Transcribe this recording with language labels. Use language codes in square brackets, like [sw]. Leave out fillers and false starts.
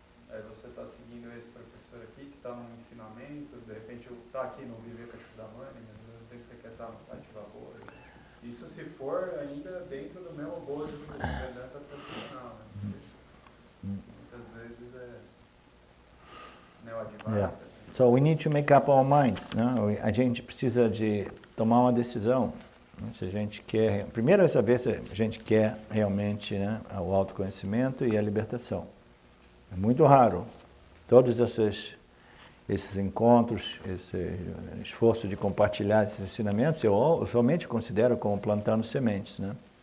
[pt] Aí você está seguindo esse professor aqui que está num ensinamento, de repente está aqui no Viveka Chudamani, mas de repente você quer estar no Ativabora. Isso se for ainda dentro do mesmo bojo do Vedanta tradicional, né? Muitas vezes é neo-advaita. [en] So we need to make up our minds, né? [pt] A gente precisa de tomar uma decisão. Se a gente quer, primeiro é saber se a gente quer realmente, né, o autoconhecimento e a libertação. É muito raro. Todos esses encontros, esse esforço de compartilhar esses ensinamentos, eu somente considero como plantando sementes, né?